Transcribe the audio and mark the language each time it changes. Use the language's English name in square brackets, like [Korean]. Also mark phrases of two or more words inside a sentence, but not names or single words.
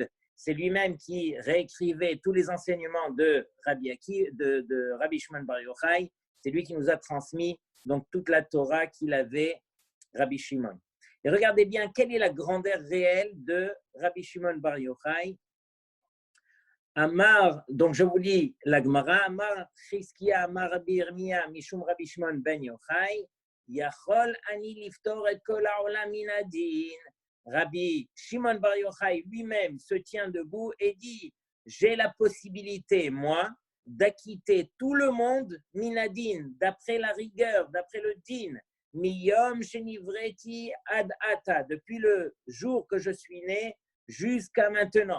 [French] C'est lui-même qui réécrivait tous les enseignements de Rabbi Shimon Bar Yochai. C'est lui qui nous a transmis donc toute la Torah qu'il avait, Rabbi Shimon. Et regardez bien quelle est la grandeur réelle de Rabbi Shimon Bar Yochai. [Hebrew] Amar, [French] donc je vous lis la Gemara, [Hebrew] אמר חזקיה אמר רבי ירמיה משום רבי שמעון בן יוחאי יכול אני לפטור את כל העולם מן הדין. [French] Rabbi Shimon Bar Yochai lui-même se tient debout et dit, j'ai la possibilité, moi, d'acquitter tout le monde minadin, d'après la rigueur, d'après le din, [Hebrew] מיום שנבראתי עד עתה, [French] depuis le jour que je suis né jusqu'à maintenant.